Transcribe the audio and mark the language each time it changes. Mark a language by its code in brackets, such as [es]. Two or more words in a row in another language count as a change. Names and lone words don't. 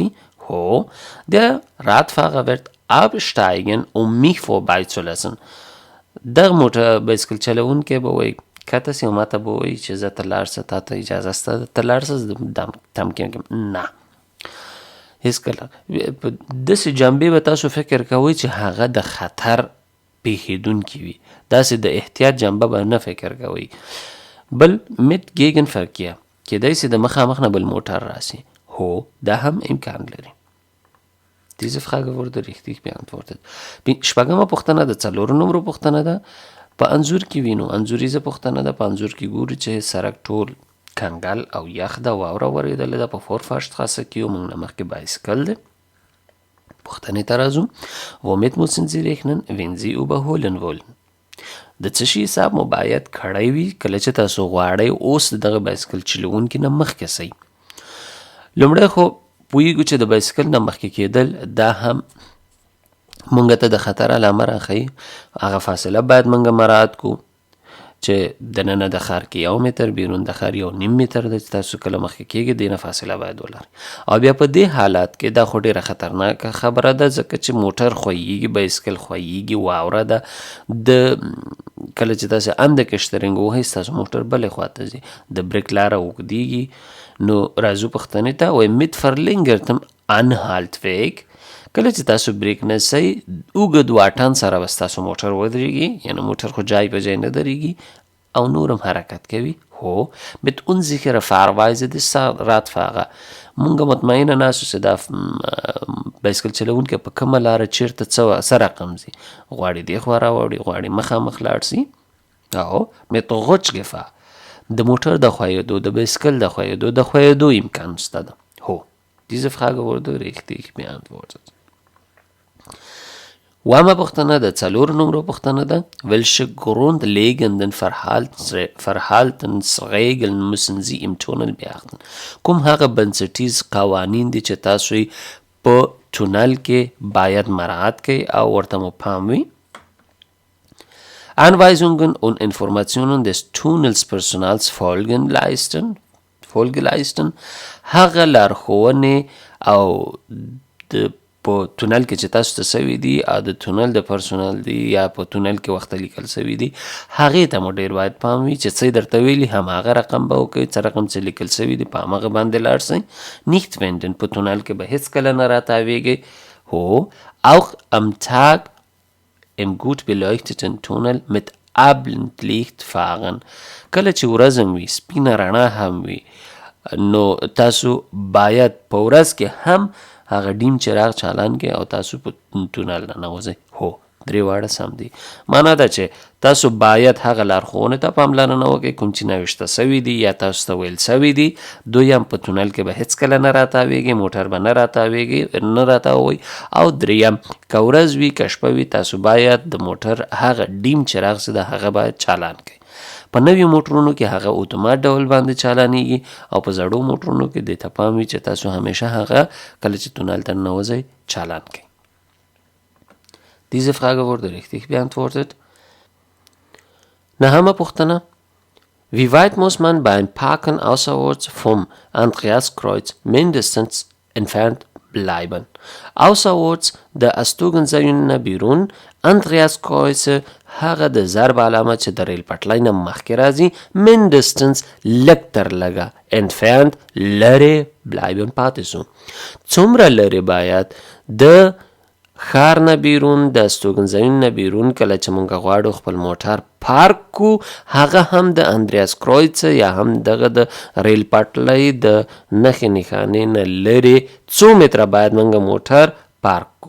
[de] هو der Radfahrer wird absteigen, mich vorbeizulassen. [ps] دغه موټر بایسکل چلوونکی به وایي کته سي او ما ته به وایي چې زه ته لاړ شه، تا ته اجازه شته ته لاړ شه، زه تم کېږم. نه، هېڅکله داسې جنبې به تاسو فکر کوئ چې هغه د خطر پیښیدونکي وي، داسې د احتیاط جنبه به نه فکر کوئ. بل [de] mit Gegenverkehr [ps] کېدای سي د مخامخ نه بل موټر راسي. هو دا هم امکان لري. [de] Diese Frage wurde richtig beantwortet. [ps] 6 پوښتنه د 4 نمبر پوښتنه ده. په انځور کې وینو، انځوریزه پوښتنه ده. په انځور کې ګورو چې سړک ټول کنګل او یخ ده، واوره ورېدلې ده په 4 Fahrstraße کې او موږ نه مخکې بایسکل دی. پوښتنې ته راځو. [de] womit müssen Sie rechnen, wenn Sie überholen wollen؟ [ps] د څه شي حساب مو باید کړی وي کله چې تاسو غواړئ اوس د دغه بایسکل چلوونکي نه مخکې سئ. لومړی خو پوهیږو چې د بایسکل نه مخکې کېدل دا هم مونږ ته د خطر علامه راښیي. هغه فاصله باید مونږ مراعات کړو چې دننه د ښار کې 1 متر، بیرون د ښار 1.5 متر ده چې تاسو کله مخکې کېږئ دې نه فاصله باید ولرئ. او بیا په دې حالات کې دا خو ډېره خطرناکه خبره ده ځکه چې موټر ښویېږي، بایسکل ښویېږي، واوره ده. د کله چې تاسې انده کشترنګ ووهئ ستاسو موټر بلې خواته ځي، د بریک لاره اوږدېږي. نو راځو پوښتنې ته. وایي [de] mit verlängertem Anhalteweg، [ps] کله چې تاسو بریک نه سئ اوږد واټن سره به ستاسو موټر ودرېږي، یعنې موټر خو جای په جای نه درېږي او نور هم حرکت کوي. [de] هو mit unsicherer Fahrweise des Radfahrer، [ps] مونږ مطمئنه ناسو چې دا بایسکل چلوونکی په کومه لاره چیرته څه رقم ځي، غواړي دې خوا راوړي، غواړي مخامخ لاړ سي. [de] او mit Rutschgefahr، [ps] د موټر د ښویېدو، د بایسکل د ښویېدو امکان شته ده. [de] هو diese Frage wurde richtig beantwortet. [ps] واما پوښتنه د 4 نمرو پوښتنه ده. [de] welche grundlegenden Verhaltensregeln müssen Sie im Tunnel beachten؟ [ps] کوم هغه بنسټیز قوانین دي چې تاسو په تونل کې باید مراعات کړئ او ورته مو پام وي؟ [de] Anweisungen und Informationen des Tunnelspersonals Folge leisten، [ps] هغه لارښوونې او د په تونل کې چې تاسو ته سوي دي او د تونل د پرسونال دي یا په تونل کې وخته لیکل سوي دي هغې ته مو ډېر باید پام وي چې څه درته ویلي هماغه رقم به وکوئ، څه رقم چې لیکل سوي دي په هماغه باندې لاړ سئ. [de] nicht wenden، [ps] په تونل کې به هېڅکله نه راتاویږئ. [de] هو auch am Tag im gut beleuchteten Tunnel mit Abendlicht fahren، [ps] کله چې ورځ هم وي سپینه رڼا هم وي نو تاسو باید په ورځ کې هم هغه ډیم چراغ چالان کې او تاسو په تونل ننوځئ. هو 3 واړه سم دي. معنا ده چې تاسو باید هغه لارښوونې ته پاملرنه وکړئ کوم چې نوشته سوي دي یا تاسو ته ویل سوي دي. دویم په تونل کې به هېڅکله نه راتاویږئ، موټر به نه راتاوئ. او دریم که ورځ وي که شپه وي تاسو باید د موټر هغه ډیم چراغ چې ده هغه باید چالان کړئ. په نویو موټرونو کې هغه اتومات ډول باندې چالانیږي او په زړو موټرونو کې دې ته پام وي چې تاسو همیشه هغه کله چې تونل ته ننوځئ چالان کړئ. [de] Diese Frage wurde richtig beantwortet. [ps] نهمه پوښتنه. [de] Wie weit muss man beim Parken außerorts vom Andreaskreuz mindestens entfernt bleiben؟ [ps] außerorts د استوګنځایونو نه بیرون، Andreaskreuze هغه د ضرب علامه چې د ریل پټلۍ نه مخکې راځي، mindestens لږ تر لږه، entfernt لرې bleiben پاتې سو. څومره لرې باید د ښار نه بیرون، د استوګنځایونو نه بیرون کله چې مونږ غواړو خپل موټر پارک کو، هغه هم د اندریاسکرویڅ یا هم دغه د ریل پټلۍ د نښې نښانې نه لرې څو متره باید مونږ موټر پارک کو.